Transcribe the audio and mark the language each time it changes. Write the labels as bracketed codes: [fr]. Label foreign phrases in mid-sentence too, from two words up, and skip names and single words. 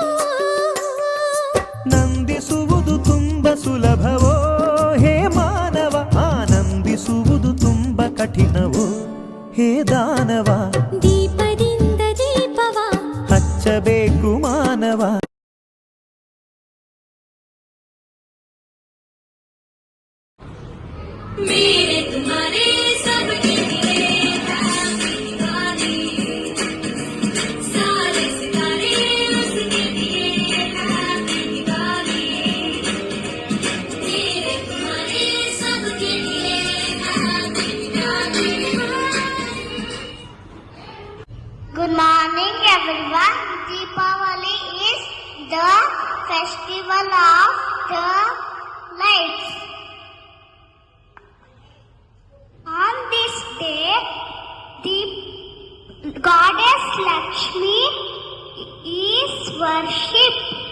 [kn] ನಂದಿಸುವುದು ತುಂಬ ಸುಲಭವೋ ಹೇ ಮಾನವ, ಆನಂದಿಸುವುದು ತುಂಬ ಕಠಿಣವೋ ಹೇ ದಾನವ. ದೀಪದಿಂದ ದೀಪವ ಹಚ್ಚಬೇಕು ಮಾನವ. [hi] मेरे तुम्हारे सबके लिए हैप्पी दिवाली, सारे सितारे उसके लिए हैप्पी दिवाली. मेरे तुम्हारे सबके लिए हैप्पी दिवाली. [en] Good morning everyone. Deepavali is the festival of the lights. On this day, the goddess Lakshmi is worshipped.